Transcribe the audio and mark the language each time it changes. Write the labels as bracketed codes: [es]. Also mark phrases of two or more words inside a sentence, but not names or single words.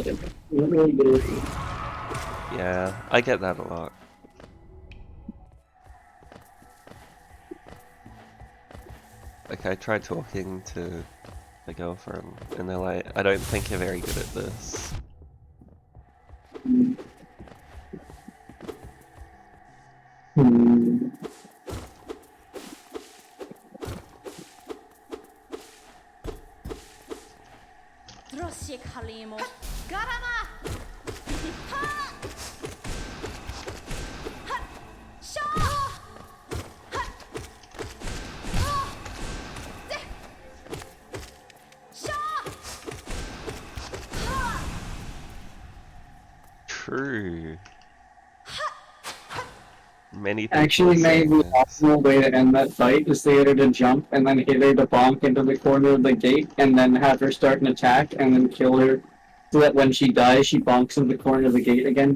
[en] You're really good at it. Yeah, I get that a lot. Like, I tried talking to my girlfriend, and they're like, I don't think you're very good at this. Hmm. Drosjek Halimo. Garama! Ha! Ha! Shaw! Ha! Oh! De! Shaw! Ha! True. Many people Actually, are maybe saying the this. optimal way to end that fight is to get her to jump and then hit her to bonk into the corner of the gate and then have her start an attack and then kill her so that when she dies, she bonks into the corner of the gate again.